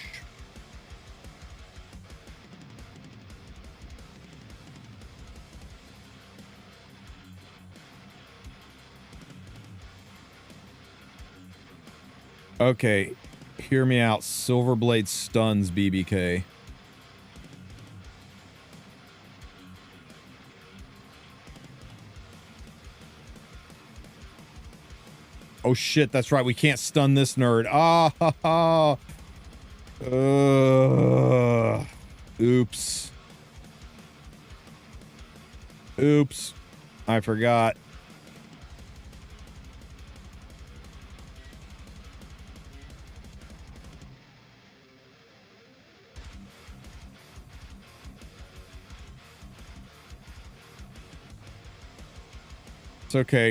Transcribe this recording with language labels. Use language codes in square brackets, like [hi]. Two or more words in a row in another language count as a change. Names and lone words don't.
[en] Okay, hear me out. Silverblade stuns BBK. Oh shit, that's right. We can't stun this nerd. Ah, ha, ha. Oops. Oops. I forgot. It's okay.